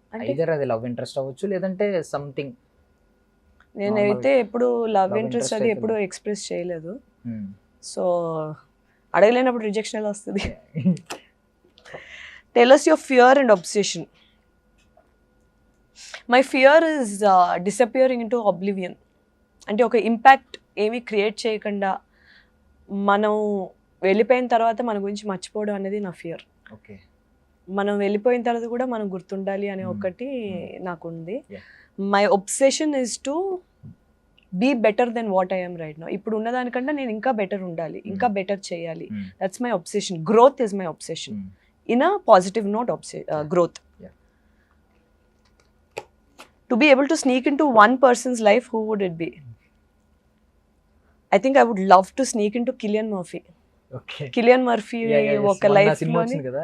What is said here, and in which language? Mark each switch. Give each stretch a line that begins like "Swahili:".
Telugu: either అది love interest అవ్వచ్చు, లేదంటే సంథింగ్. నేనైతే ఎప్పుడు లవ్ ఇంట్రెస్ట్ అది ఎప్పుడు ఎక్స్ప్రెస్ చేయలేదు. సో అడగలేనప్పుడు రిజెక్షన్ ఎలా వస్తుంది?
English: Tell us your fear and obsession. My fear is disappearing into oblivion.
Telugu: అంటే ఒక ఇంపాక్ట్ ఏమీ క్రియేట్ చేయకుండా మనం వెళ్ళిపోయిన తర్వాత మన గురించి మర్చిపోవడం అనేది నా ఫియర్. ఓకే, మనం వెళ్ళిపోయిన తర్వాత కూడా మనం గుర్తుండాలి అనే ఒకటి నాకుంది.
English: My obsession is to be better than what I am right now.
Telugu: ఇప్పుడు ఉన్నదానికంటే నేను ఇంకా బెటర్ ఉండాలి, ఇంకా బెటర్ చేయాలి.
English: That's my obsession. Growth is my obsession in a positive note. Growth. To be able to sneak into one person's life, who would it be? I think I would love to sneak into Cillian Murphy. Okay.
Telugu: Cillian Murphy ఒక life లోని